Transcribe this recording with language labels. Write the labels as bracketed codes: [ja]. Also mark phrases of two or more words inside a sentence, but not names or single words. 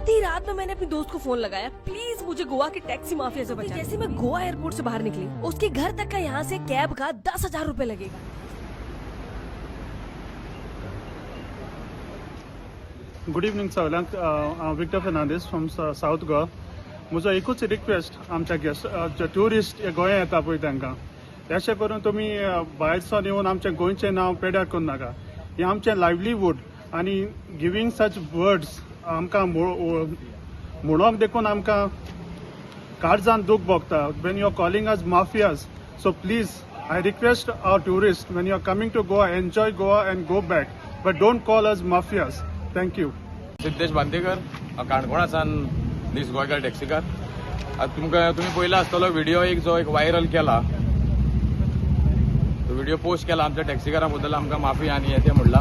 [hi] रात में मैंने अपने दोस्त को फोन लगाया, प्लीज मुझे गोवा के टैक्सी माफिया से बचा। जैसे मैं गोवा एयरपोर्ट से बाहर निकली, उसके घर तक का यहाँ से कैब का 10,000 रुपए लगेगा। [en] good evening सगळ्यांक, Victor Fernandes from South Goa. [kok] म्हजो एकूच रिक्वेस्ट आमच्या गेस्ट जे ट्युरिस्ट गोंया येता पळय तांकां, अशें करून तुमी भायरसून येवन आमचें गोंयचें नांव पेड्यार करून नाका. हें आमचें लायव्हलीहूड आनी [en] giving such words [kok] आमकां म्हणोंक देखून आमकां काळजान दूख भोगता. [en] When you are calling us mafias, so please I request our tourist, when you are coming to Goa, enjoy Goa and go back, but don't call us mafias. Thank you. [kok] सिद्धेश बांदेकर, काणकोणासान दीस गोंयकार टॅक्सीकार. तुमकां तुम्ही पळयला आसतलो व्हिडिओ जो एक व्हायरल केला, तो व्हिडिओ पोस्ट केला आमच्या टॅक्सीकारा बद्दल आमकां माफी आनी हें तें म्हणला.